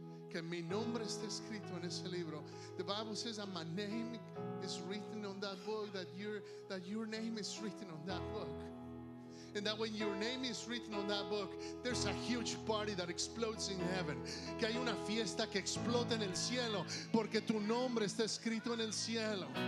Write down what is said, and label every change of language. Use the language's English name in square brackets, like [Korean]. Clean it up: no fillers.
[Spanish] Que mi nombre está escrito en ese libro. [English] The Bible says that my name is written on that book, that your name is written on that book. And that when your name is written on that book, there's a huge party that explodes in heaven. [Spanish] Que hay una fiesta que explota en el cielo porque tu nombre está escrito en el cielo.